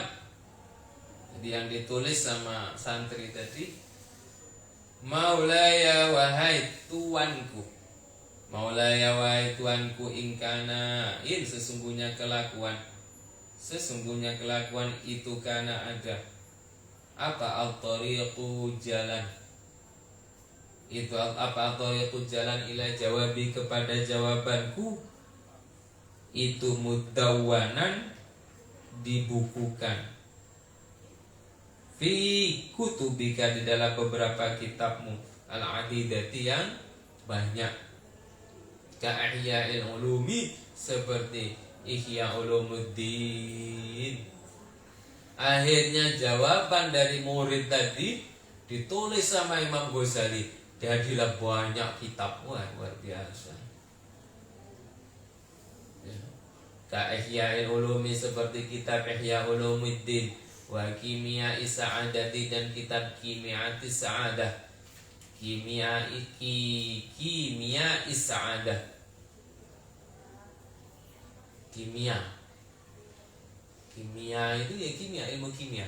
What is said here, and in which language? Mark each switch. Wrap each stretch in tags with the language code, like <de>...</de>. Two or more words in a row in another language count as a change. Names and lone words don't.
<id>Jadi yang ditulis sama santri tadi, Maulaya wahai tuanku, Maulaya wahai tuanku, ingkana in sesungguhnya kelakuan itu kana ada apa al-tariqu jalan. Itu apa tariqul jalan</id> <ar>إلى جوابي</ar> <id>kepada jawabanku, itu mudawwanan dibukukan,</id> <ar>في كتبك</ar> <id>di dalam beberapa kitabmu, al-adidati yang banyak,</id> <ar>كإحياء العلوم</ar> <id>seperti Ihya Ulumuddin. Akhirnya jawaban dari murid tadi ditulis sama Imam Ghazali. Jadilah banyak kitab, wah luar biasa.</id> <ar>كإحياء العلوم</ar> <id>seperti kitab Ihya Ulumuddin,</id> <ar>وكيمياء السعادة</ar> <id>dan kitab Kimiati Sa'adah, Kimia Sa'adah, Kimia itu ya kimia, ilmu kimia.</id>